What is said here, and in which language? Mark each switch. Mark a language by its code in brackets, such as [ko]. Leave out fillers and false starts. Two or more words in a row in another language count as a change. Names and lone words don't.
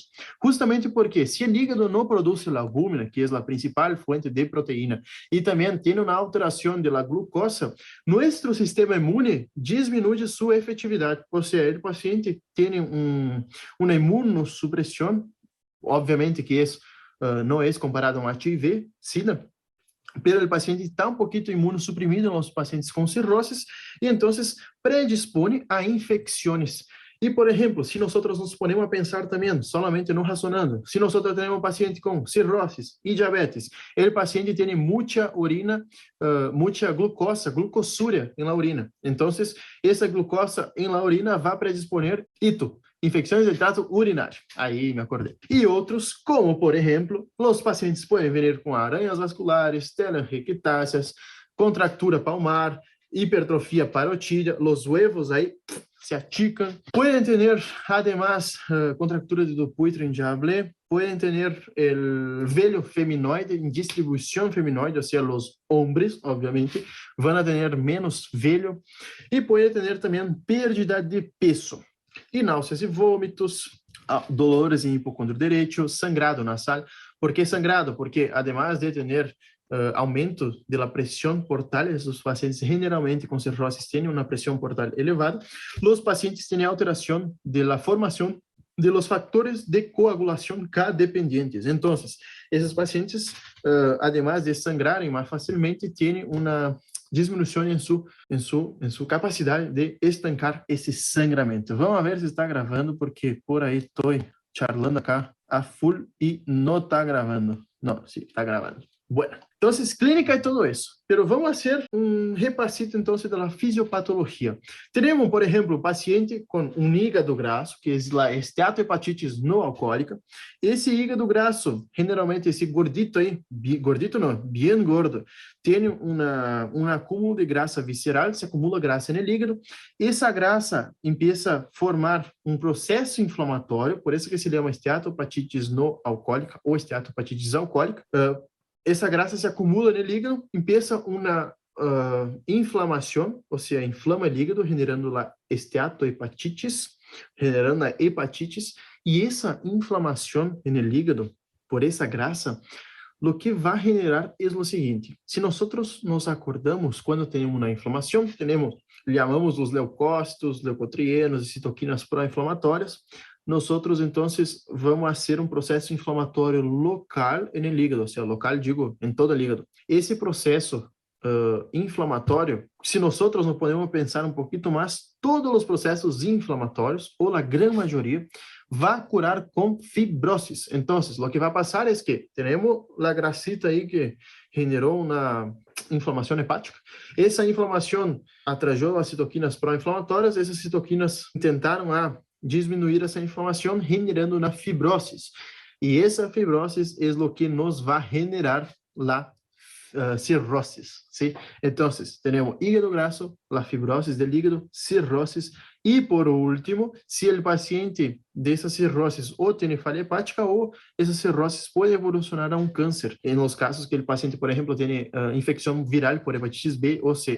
[pt] Justamente porque se o hígado não produz a albúmina, que é a principal fonte de proteína, e também tem uma alteração da glucosa, nosso sistema imune diminui sua efetividade. Ou seja, o paciente tem uma imunossupressão, obviamente que isso não é comparado a um HIV, [es] SIDA, pero el paciente está un poquito inmunosuprimido en los pacientes con cirrosis y entonces predispone a infecciones. Y, por ejemplo, si nosotros nos ponemos a pensar también, solamente no razonando, si nosotros tenemos un paciente con cirrosis y diabetes, el paciente tiene mucha orina, mucha glucosuria en la orina. Entonces, esa glucosa en la orina va a predisponer ITO, [pt] infecções do trato urinário. Aí me acordei. E outros, como, por exemplo, os pacientes podem vir com aranhas vasculares, telangiectasias, contractura palmar, hipertrofia parotídea, os huevos aí [es] se achican. Pueden tener, además, contractura de Dupuytren, ya hablé. Pueden tener el velho feminoide en distribución feminoide, o sea, los hombres, obviamente, van a tener menos velho. Y puede tener también pérdida de peso. [pt] E náuseas e vômitos, dolores em hipocôndrio direito, [es] sangrado nasal. [pt] ¿Por que sangrado? Porque, además de ter aumento [es] de la presión portal, [pt] os pacientes generalmente com cirrosis têm uma pressão portal elevada, os pacientes têm alteração de la formação [es] de los factores de coagulación K-dependientes. Entonces, esos pacientes, además de [pt] sangrarem mais facilmente, [es] tienen una [pt] disminuição em sua capacidade de estancar esse sangramento. Vamos ver se está gravando, porque por aí estou [es] charlando acá a full [pt] e não está gravando. Não, sim, está gravando. [es] Bueno, entonces clínica y todo eso, pero vamos a hacer un repasito entonces de la fisiopatología. Tenemos, por ejemplo, paciente con un hígado graso, que es la esteatohepatitis no alcohólica. Ese hígado graso, generalmente ese gordito ahí, gordito no, bien gordo, tiene un acúmulo de grasa visceral, se acumula grasa en el hígado. Esa grasa empieza a formar un proceso inflamatorio, por eso que se llama esteatohepatitis no alcohólica o esteatohepatitis alcohólica. [pt] Essa grasa se acumula no hígado, empieza uma inflamação, ou seja, inflama o hígado, generando a esteatohepatitis, generando a hepatitis, e essa inflamação no hígado, por essa grasa, o que vai generar é o seguinte: se nós nos acordamos quando temos uma inflamação, chamamos os leucócitos, leucotrienos e citoquinas pró-inflamatórias. [es] Nosotros entonces vamos a hacer un proceso inflamatorio local en el hígado, o sea, local digo, en todo el hígado. Ese proceso inflamatório, se nosotros nos podemos pensar un poquito más, todos los procesos inflamatorios, o la gran mayoría, va a curar con fibrosis. Entonces, lo que va a pasar es que tenemos la grasita ahí que generó una inflamación hepática. Esa inflamación atrayó las citoquinas pró-inflamatorias, esas citoquinas intentaron [pt] diminuir essa inflamação, generando uma fibrose. E essa fibrose é o que nos vai generar a cirrosis, ¿sí? [es] Entonces, tenemos hígado graso, la fibrosis del hígado, cirrosis, y por último, si el paciente de esa cirrosis o tiene falla hepática o esa cirrosis puede evolucionar a un cáncer, en los casos que el paciente, por ejemplo, tiene infección viral por hepatitis B o C.